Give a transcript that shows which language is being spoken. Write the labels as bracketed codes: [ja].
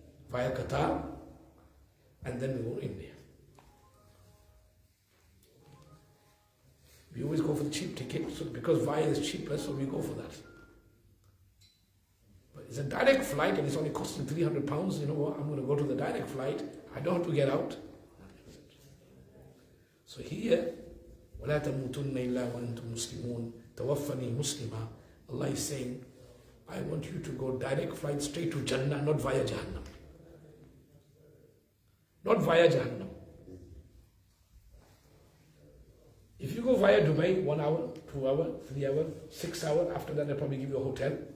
[en] Via Qatar, and then we go to India. We always go for the cheap ticket, so because via is cheaper, so we go for that. But it's a direct flight and it's only costing £300. You know what? I'm going to go to the direct flight. I don't have to get out. So here, [ar] وَلَا تَمُوتُنَّ إِلَّا وَأَنْتُمْ مُسْلِمُونَ تَوَفَّنِي مُسْلِمًا. [en] Allah is saying, I want you to go direct flight straight to Jannah, not via Jahannam. Not via Jahannam. If you go via Dubai, 1 hour, 2 hours, 3 hours, 6 hours, after that they'll probably give you a hotel.